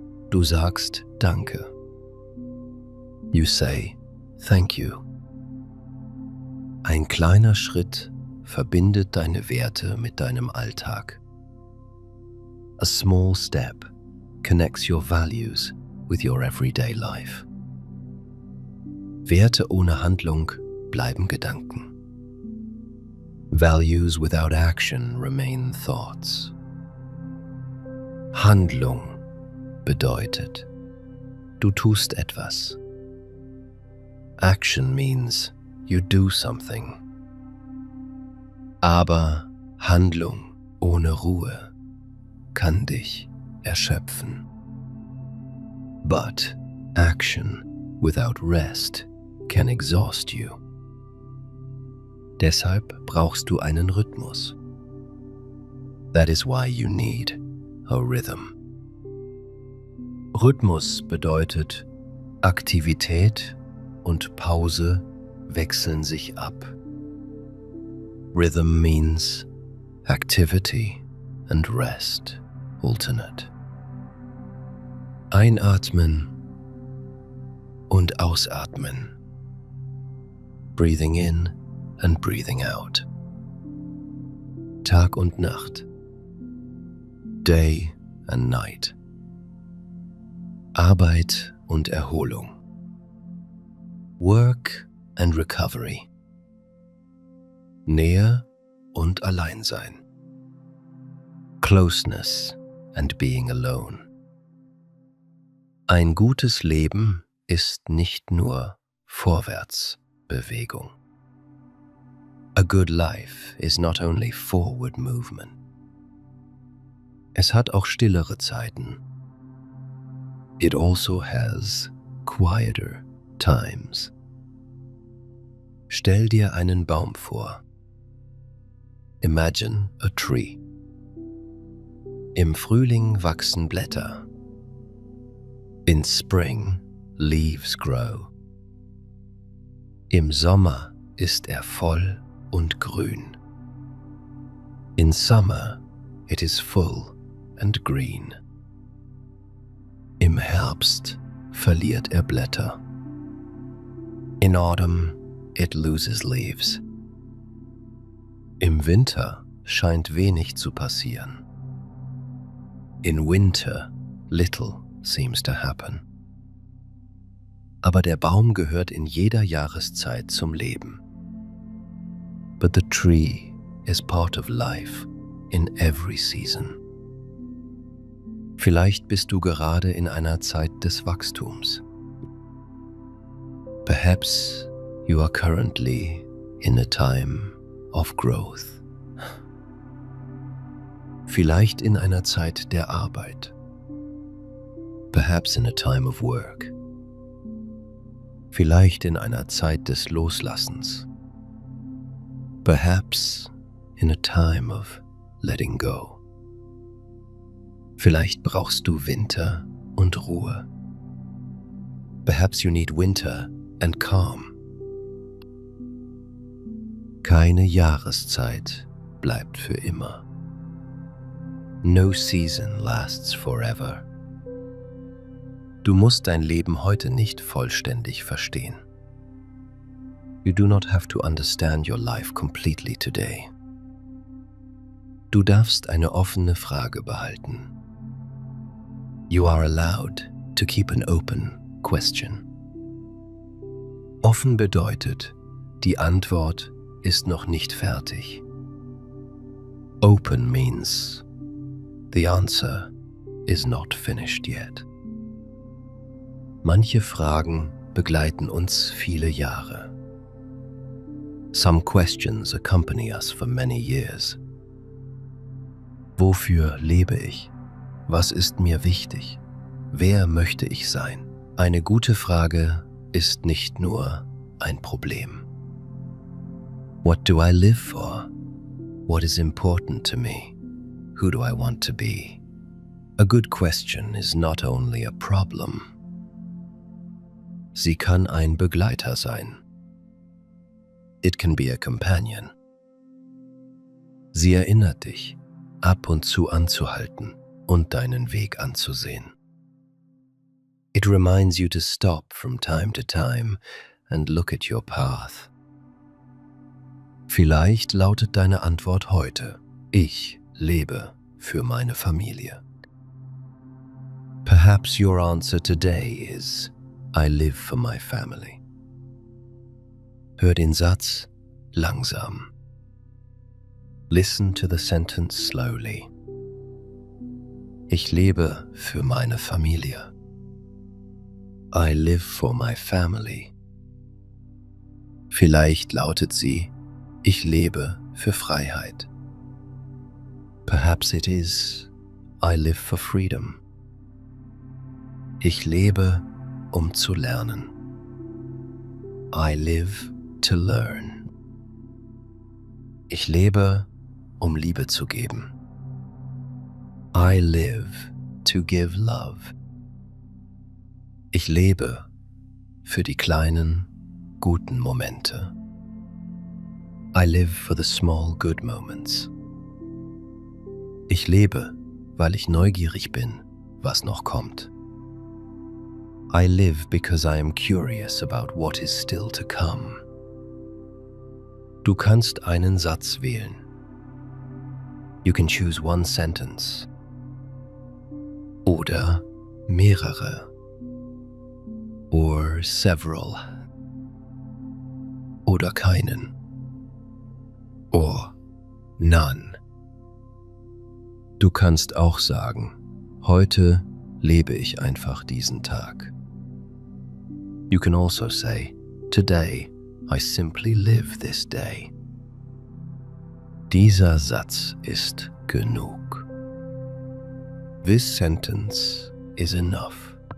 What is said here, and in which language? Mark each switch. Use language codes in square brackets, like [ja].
[de] Du sagst Danke. [en] You say Thank you. [de] Ein kleiner Schritt verbindet deine Werte mit deinem Alltag. [en] A small step connects your values with your everyday life. [de] Werte ohne Handlung bleiben Gedanken. [en] Values without action remain thoughts. [de] Handlung bedeutet, du tust etwas. [en] Action means you do something. [de] Aber Handlung ohne Ruhe kann dich erschöpfen. [en] But action without rest can exhaust you. [de] Deshalb brauchst du einen Rhythmus. [en] That is why you need a rhythm. [de] Rhythmus bedeutet, Aktivität und Pause wechseln sich ab. [en] Rhythm means activity and rest alternate. [de] Einatmen und ausatmen. [en] Breathing in and breathing out. [de] Tag und Nacht. [en] Day and night. [de] Arbeit und Erholung. [en] Work and recovery. [de] Nähe und Alleinsein. [en] Closeness and being alone. [de] Ein gutes Leben ist nicht nur Vorwärtsbewegung. [en] A good life is not only forward movement. [de] Es hat auch stillere Zeiten. [en] It also has quieter times. [de] Stell dir einen Baum vor. [en] Imagine a tree. [de] Im Frühling wachsen Blätter. [en] In spring, leaves grow. [de] Im Sommer ist er voll und grün. [en] In summer, it is full and green. [de] Im Herbst verliert er Blätter. [en] In autumn, it loses leaves. [de] Im Winter scheint wenig zu passieren. [en] In winter, little seems to happen. [de] Aber der Baum gehört in jeder Jahreszeit zum Leben. [en] But the tree is part of life in every season. [de] Vielleicht bist du gerade in einer Zeit des Wachstums. [en] Perhaps you are currently in a time of growth. [de] Vielleicht in einer Zeit der Arbeit. [en] Perhaps in a time of work. [de] Vielleicht in einer Zeit des Loslassens. [en] Perhaps in a time of letting go. [de] Vielleicht brauchst du Winter und Ruhe. [en] Perhaps you need winter and calm. [de] Keine Jahreszeit bleibt für immer. [en] No season lasts forever. [de] Du musst dein Leben heute nicht vollständig verstehen. [en] You do not have to understand your life completely today. [de] Du darfst eine offene Frage behalten. [en] You are allowed to keep an open question. [de] Offen bedeutet, die Antwort ist noch nicht fertig. [en] Open means the answer is not finished yet. [de] Manche Fragen begleiten uns viele Jahre. [en] Some questions accompany us for many years. [de] Wofür lebe ich? Was ist mir wichtig? Wer möchte ich sein? Eine gute Frage ist nicht nur ein Problem. [en] What do I live for? What is important to me? Who do I want to be? A good question is not only a problem. [de] Sie kann ein Begleiter sein. [en] It can be a companion. [de] Sie erinnert dich, ab und zu anzuhalten und deinen Weg anzusehen. [en] It reminds you to stop from time to time and look at your path. [de] Vielleicht lautet deine Antwort heute: Ich lebe für meine Familie. [en] Perhaps your answer today is: I live for my family. [de] Hör den Satz langsam. [en] Listen to the sentence slowly. [de] Ich lebe für meine Familie. [en] I live for my family. [de] Vielleicht lautet sie: Ich lebe für Freiheit. [en] Perhaps it is: I live for freedom. [de] Ich lebe, um zu lernen. [en] I live to learn. [de] Ich lebe, um Liebe zu geben. [en] I live to give love. [de] Ich lebe für die kleinen, guten Momente. [en] I live for the small, good moments. [de] Ich lebe, weil ich neugierig bin, was noch kommt. [en] I live because I am curious about what is still to come. [de] Du kannst einen Satz wählen. [en] You can choose one sentence. [de] Oder mehrere. [en] Or several. [de] Oder keinen. [en] Or none. [de] Du kannst auch sagen: Heute lebe ich einfach diesen Tag. [en] You can also say: Today I simply live this day. [de] Dieser Satz ist genug. [en] This sentence is enough.